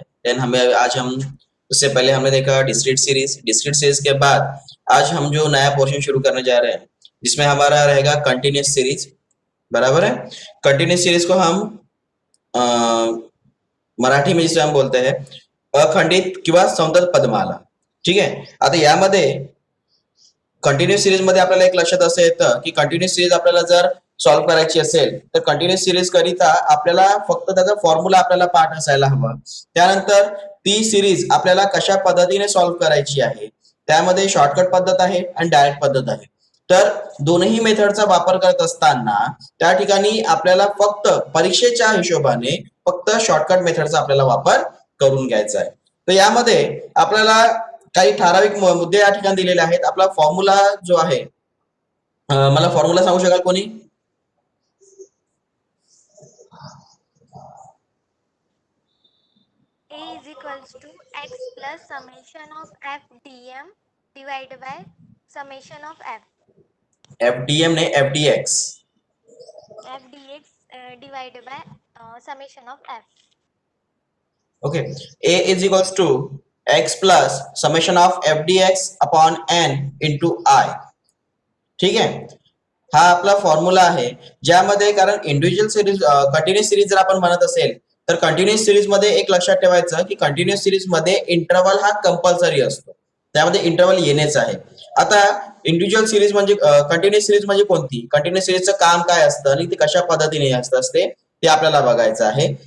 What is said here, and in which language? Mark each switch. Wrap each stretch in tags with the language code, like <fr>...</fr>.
<hi>Then हमें आज हम उससे पहले हमने देखा डिस्क्रीट सीरीज। डिस्क्रीट सीरीज के बाद आज हम जो नया पोर्शन शुरू करने जा रहे हैं जिसमें हमारा रहेगा कंटिन्यूस सीरीज। बराबर है। कंटिन्यूस सीरीज को हम अ, मराठी में जिसे हम बोलते हैं अखंडित किंवा समतल पदमाला।</hi> <mr>ठीक आहे। आता यामध्ये कंटिन्यूस सिरीज मध्ये आपल्याला एक लक्षात असं येतं की कंटिन्यूस सिरीज आपल्याला जर सॉल्व्ह करायची असेल तर कंटिन्यूस सिरीज करिता आपल्याला फक्त त्याचा फॉर्म्युला आपल्याला पाठ असायला हवा। त्यानंतर ती सिरीज आपल्याला कशा पद्धतीने सॉल्व्ह करायची आहे, त्यामध्ये शॉर्टकट पद्धत आहे आणि डायरेक्ट पद्धत आहे। तर दोन्ही मेथडचा वापर करत असताना त्या ठिकाणी आपल्याला फक्त परीक्षेच्या हिशोबाने फक्त शॉर्टकट मेथडचा आपल्याला वापर करून घ्यायचा आहे। तर यामध्ये आपल्याला काही ठराविक मुद्दे या ठिकाणी दिलेले आहेत। आपला फॉर्म्युला जो आहे, मला फॉर्म्युला सांगू शकाल कोणी?</mr> <en>A is equals to x plus summation of f dm divided by summation of f.</en> <mr>FDM ने एफडीएक्स।</mr> <en>f dx divided by summation of f.</en> <mr>Okay.</mr> <en>A is equals to X plus summation of F D X upon N into I.</en> <mr>ठीक आहे। हा आपला formula आहे ज्यामध्ये, कारण individual series continuous series जर आपण म्हणत असेल तर कंटिन्युअस सिरीज मध्ये एक लक्षात ठेवायचं की कंटिन्युअस सिरीज मध्ये इंटरवल हा कंपल्सरी असतो, त्यामध्ये इंटरवल येणेच आहे। आता इंडिव्हिज्युअल सिरीज म्हणजे कंटिन्युअस सिरीज म्हणजे कोणती, कंटिन्युअस सिरीजचं काम काय असतं आणि ते कशा पद्धतीने असते ते आपल्याला बघायचं आहे।</mr>